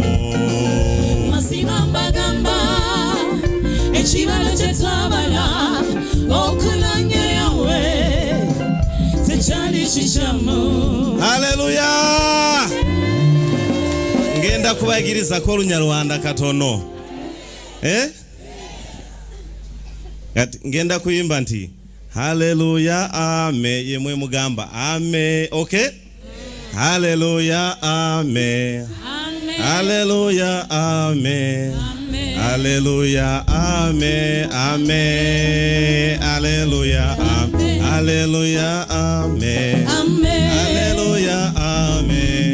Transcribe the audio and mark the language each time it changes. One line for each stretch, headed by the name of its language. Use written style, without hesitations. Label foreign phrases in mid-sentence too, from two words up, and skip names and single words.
Ganda: Mazima mbagamba ekibalo kye twabala okulonda yawe tekyali kikyamu. Haleluya. Ngenda kubayigiriza ko Lunyarwanda katono. Ngenda kuyimba nti haleluya amen yemwe mugamba amen. Okay? Haleluya amen. Haleluya amen. Haleluya amen. Amen. Haleluya amen. Haleluya amen. Haleluya amen.